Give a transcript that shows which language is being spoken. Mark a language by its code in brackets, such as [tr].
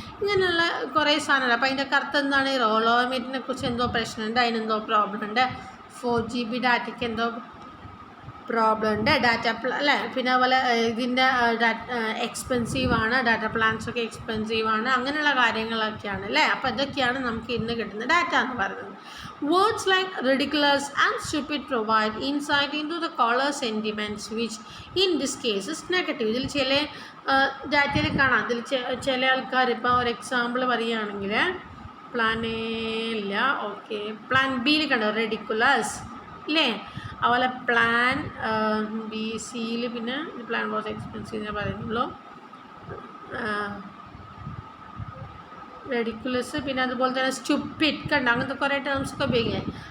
[ml] ഇങ്ങനെയുള്ള കുറേ സാധനങ്ങൾ. അപ്പോൾ അതിൻ്റെ അർത്ഥം എന്താണ്? റോൾ ഓവർ മിനിറ്റിനെ കുറിച്ച് എന്തോ പ്രശ്നമുണ്ട്, അതിനെന്തോ പ്രോബ്ലം ഉണ്ട്, 4GB ഡാറ്റയ്ക്ക് എന്തോ പ്രോബ്ലം ഉണ്ട്, ഡാറ്റ അല്ലേ. പിന്നെ അതുപോലെ ഇതിൻ്റെ എക്സ്പെൻസീവാണ്, ഡാറ്റ പ്ലാൻസൊക്കെ എക്സ്പെൻസീവാണ്, അങ്ങനെയുള്ള കാര്യങ്ങളൊക്കെയാണ് അല്ലേ. അപ്പോൾ ഇതൊക്കെയാണ് നമുക്ക് ഇന്ന് കിട്ടുന്ന ഡാറ്റ എന്ന് പറയുന്നത്. [en] Words like ridiculous and stupid provide insight into the caller sentiments, which in this case is negative. [ml] ഇതിൽ ചില ഡാറ്റയിൽ കാണാം. ഇതിൽ ചില ആൾക്കാർ ഇപ്പോൾ ഒരു എക്സാമ്പിൾ പറയുകയാണെങ്കിൽ പ്ലാൻ എ ഇല്ല, ഓക്കെ, പ്ലാൻ ബിയിൽ കണ്ടോ റെഡിക്കുലസ് ഇല്ലേ. അതുപോലെ പ്ലാൻ BCയിൽ പിന്നെ പ്ലാൻ വാസ് എക്സ്പെൻസീവ് എന്ന് പറയുന്നുള്ളൂ, റെഡിക്കുലസ്, പിന്നെ അതുപോലെ തന്നെ സ്റ്റുപ്പിഡ് കണ്ട, അങ്ങനത്തെ കുറേ ടേംസൊക്കെ ഉപയോഗിക്കുന്നത്.